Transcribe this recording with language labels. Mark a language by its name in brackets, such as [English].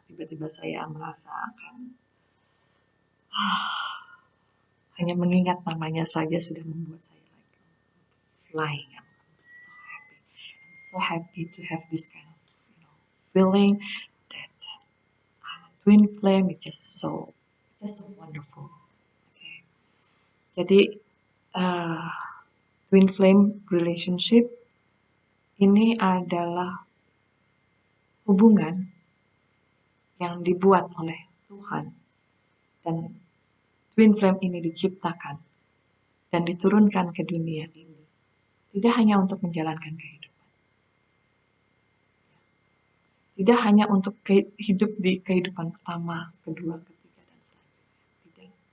[Indonesian] Tiba-tiba saya merasakan hanya mengingat namanya saja sudah membuat saya [English] like flying. I'm so happy. I'm so happy to have this kind of feeling that twin flame is just so wonderful. Okay. [Indonesian] Jadi twin flame relationship ini adalah hubungan yang dibuat oleh Tuhan, dan twin flame ini diciptakan dan diturunkan ke dunia ini tidak hanya untuk menjalankan kehidupan, tidak hanya untuk hidup di kehidupan pertama, kedua, ketiga, dan selanjutnya, tidak.